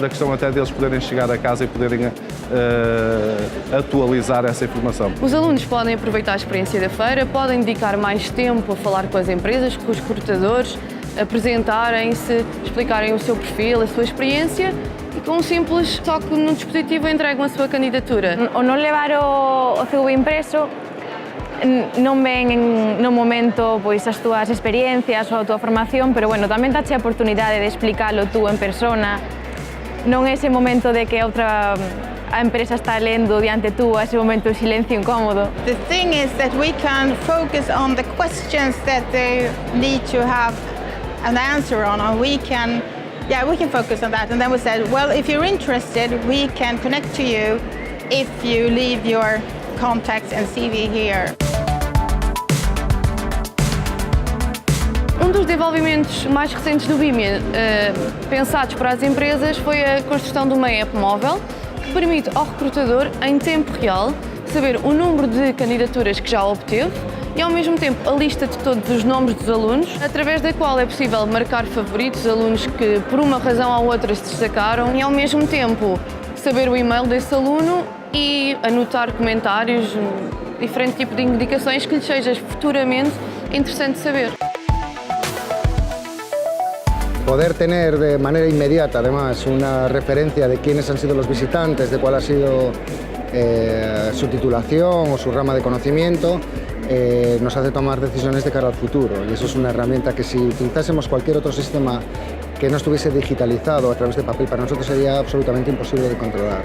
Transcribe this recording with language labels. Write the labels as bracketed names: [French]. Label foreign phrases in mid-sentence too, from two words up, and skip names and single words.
[Portuguese] A questão até deles poderem chegar a casa e poderem atualizar essa informação. Os alunos podem aproveitar a experiência da feira, podem dedicar mais tempo a falar com as empresas, com os recrutadores, apresentarem-se, explicarem o seu perfil, a sua experiência e com um simples toque no dispositivo entregam a sua candidatura. [Galician] O non levar o CV impreso non ven no momento pois as túas experiencias ou a túa formación, pero bueno, tamén dache a oportunidade de explicalo tú en persona. Non é ese momento de que a empresa está lendo diante tú, a ese momento de silencio incómodo. [English] The thing is that we can focus on the questions that they need to have an answer on, and we can focus on that. And then we said, well, if you're interested, we can connect to you if you leave your contacts and CV here. [Portuguese] Um dos desenvolvimentos mais recentes do Vimia, pensados para as empresas, foi a construção de uma app móvel que permite ao recrutador, em tempo real, saber o número de candidaturas que já obteve e, ao mesmo tempo, a lista de todos os nomes dos alunos, através da qual é possível marcar favoritos, alunos que, por uma razão ou outra, se destacaram e, ao mesmo tempo, saber o e-mail desse aluno e anotar comentários, diferente tipo de indicações que lhes seja futuramente interessante saber. [Spanish] Poder tener de manera inmediata, además, una referencia de quiénes han sido los visitantes, de cuál ha sido su titulación o su rama de conocimiento, nos hace tomar decisiones de cara al futuro. Y eso es una herramienta que si utilizásemos cualquier otro sistema que no estuviese digitalizado a través de papel, para nosotros sería absolutamente imposible de controlar.